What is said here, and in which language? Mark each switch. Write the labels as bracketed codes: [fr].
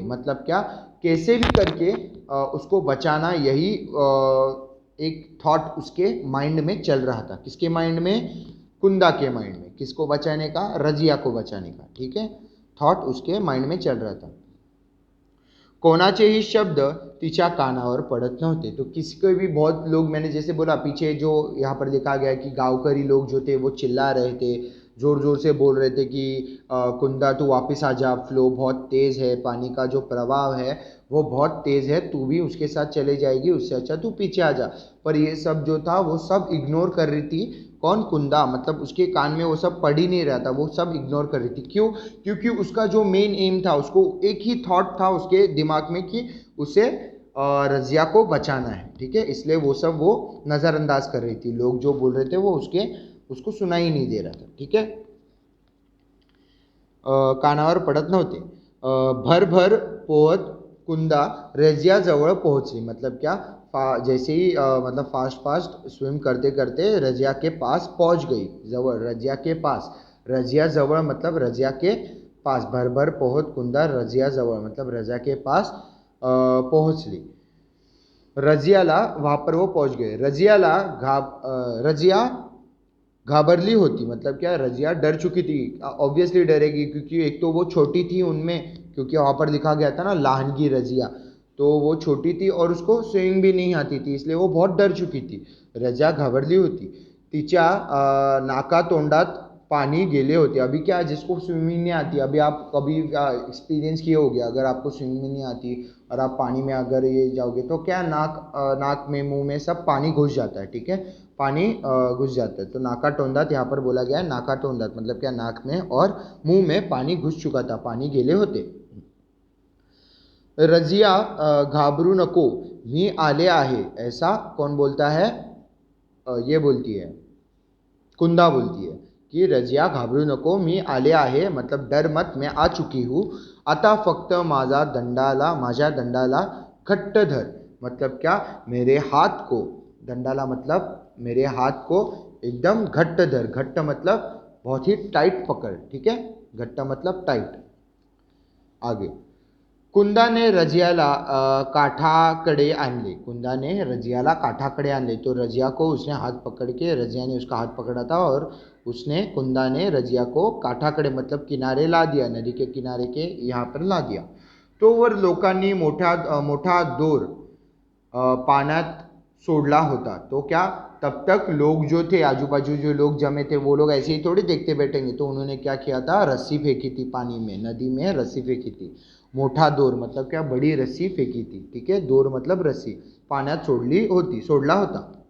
[hi] मतलब क्या, कैसे भी करके उसको बचाना, यही एक थॉट उसके माइंड में चल रहा था. किसके माइंड में, कुंदा के माइंड में. किसको बचाने का, रजिया को बचाने का. ठीक है. थॉट उसके माइंड में चल रहा था. [mr] कोणाचेही शब्द तिच्या कानावर पड़त नहोते. [hi] तो किसी को भी, बहुत लोग, मैंने जैसे बोला पीछे जो यहाँ पर देखा गया कि गांवकरी लोग जो थे वो चिल्ला रहे थे, ज़ोर ज़ोर से बोल रहे थे कि कुंदा तू वापस आ जा, फ्लो बहुत तेज़ है, पानी का जो प्रवाह है वो बहुत तेज़ है, तू भी उसके साथ चले जाएगी, उससे अच्छा तू पीछे आ जा. पर ये सब जो था वो सब इग्नोर कर रही थी. कौन? कुंदा। मतलब उसके कान में वो सब पढ़ ही नहीं रहा था, वो सब इग्नोर कर रही थी। क्यों? क्योंकि उसका जो मेन एम था, उसको एक ही थॉट था उसके दिमाग में कि उसे रजिया को बचाना है, ठीक है। इसलिए वो सब वो नज़रअंदाज कर रही थी, लोग जो बोल रहे थे वो उसको सुनाई ही नहीं दे रहा था, ठीक है। [mr] कानावर पडत नव्हते. भर पोहत कुंदा रजियाजवळ पोहोचली. [hi] मतलब क्या? जैसे ही मतलब फास्ट फास्ट स्विम करते करते रजिया के पास पहुंच गई. जवळ, रजिया के पास. रजिया जवळ मतलब रजिया के पास. [mr] भर पोहत कुंदा रजिया जवळ [hi] मतलब रजिया के पास [mr] पहुंचली. [hi] रजियाला, वहाँ पर वो पहुंच गए. [mr] रजिया घाबरली होती. [hi] मतलब क्या? रजिया डर चुकी थी. ऑब्वियसली डरेगी, क्योंकि एक तो वो छोटी थी उनमें, क्योंकि वहाँ पर दिखा गया था ना लहानगी रजिया, तो वो छोटी थी और उसको स्विमिंग भी नहीं आती थी, इसलिए वो बहुत डर चुकी थी. [mr] रजिया घाबरली होती. तिच्या नाकातोंडात पानी गेले होते. [hi] अभी क्या है, जिसको स्विमिंग नहीं आती, अभी आप कभी एक्सपीरियंस किए होगे, अगर आपको स्विमिंग नहीं आती और आप पानी में अगर ये जाओगे तो क्या, नाक में, मुंह में सब पानी घुस जाता है, ठीक है। पानी घुस जाता है. तो नाका टोंदात यहाँ पर बोला गया है. नाका टोंदात मतलब क्या? नाक में और मुंह में पानी घुस चुका था, [mr] पानी गेले होते. रजिया घाबरू नको, मी आले आहे. [hi] ऐसा कौन बोलता है? ये बोलती है, कुंदा बोलती है कि [mr] रजिया घाबरू नको, मी आले आहे. [hi] मतलब डर मत, मैं आ चुकी हूँ. [mr] आता फक्त माझ्या दंडाला घट्ट धर. [hi] मतलब क्या? मेरे हाथ को, दंडाला मतलब मेरे हाथ को [mr] एकदम घट्ट धर. [hi] घट्ट मतलब बहुत ही टाइट पकड़, ठीक है. घट्ट मतलब टाइट. [mr] आगे, कुंदाने रजियाला काठाकडे आणले. कुंदाने रजियाला काठाकडे आणले. [hi] तो रजिया को उसने हाथ पकड़ के, रजिया ने उसका हाथ पकड़ा था और कुंदा ने रजिया को काठाकडे मतलब किनारे ला दिया, नदी के किनारे के यहाँ पर ला दिया. [mr] तो वर लोकांनी मोठा दोर पाण्यात सोडला होता. [hi] तो क्या, तब तक लोग जो थे, आजू बाजू जो लोग जमे थे, वो लोग ऐसे ही थोड़ी देखते बैठेंगे. तो उन्होंने क्या किया था? रस्सी फेंकी थी पानी में, नदी में रस्सी फेंकी थी. मोठा दोर मतलब क्या? बड़ी रस्सी फेंकी थी, ठीक है. [mr] दोर [hi] मतलब रस्सी. [mr] पाण्यात सोडला होता.